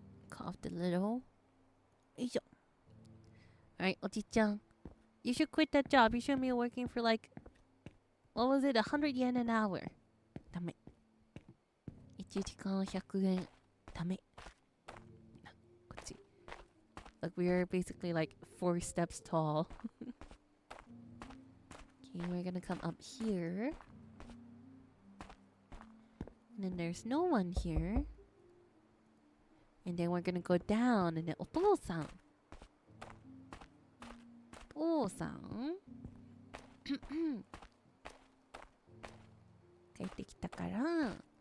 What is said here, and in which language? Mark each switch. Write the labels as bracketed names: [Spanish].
[English] Coughed a little. [Japanese] よいしょ。はい、おじちゃん。 [English] You should quit that job. You shouldn't be working for like, what was it, 100 yen an hour. [Japanese] ダメ。1時間100円。ダメ。こっち。 [English] Look, we are basically like 4 steps tall. Okay, we're gonna come up here. And then there's no one here. And then we're gonna go down. And then お父さん。 [Japanese] お父さん帰ってきたから。